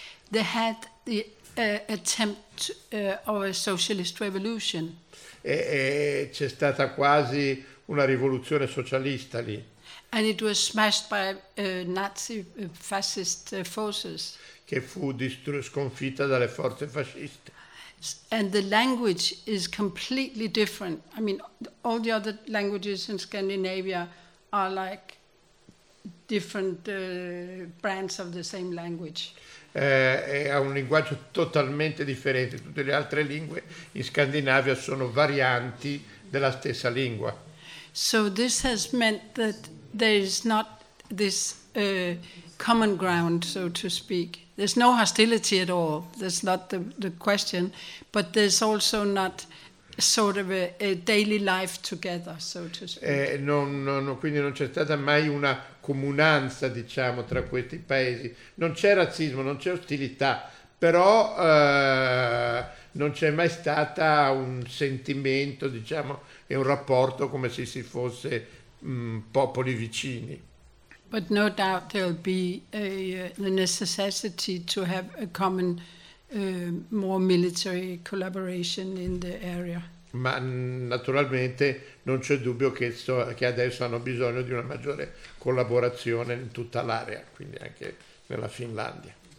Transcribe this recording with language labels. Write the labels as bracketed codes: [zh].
[en] They had the attempt of a socialist revolution. [it] E c'è stata quasi una rivoluzione socialista lì. [en] And it was smashed by Nazi fascist forces. [it] Che fu sconfitta dalle forze fasciste. [en] And the language is completely different. I mean, all the other languages in Scandinavia are like different brands of the same language. [it] È un linguaggio totalmente differente. Tutte le altre lingue in Scandinavia sono varianti della stessa lingua. [en] So this has meant that there is not this common ground, so to speak. There's no hostility at all. That's not the question. But there's also not sort of a daily life together, so to speak. [it] Quindi non c'è stata mai una comunanza, diciamo, tra questi paesi. Non c'è razzismo, non c'è ostilità, però non c'è mai stata un sentimento, diciamo, e un rapporto come se si fosse popoli vicini. [en] But no doubt there'll be the necessity to have a common, more military collaboration in the area. [it] Ma naturalmente non c'è dubbio che adesso hanno bisogno di una maggiore collaborazione in tutta l'area, quindi anche nella Finlandia.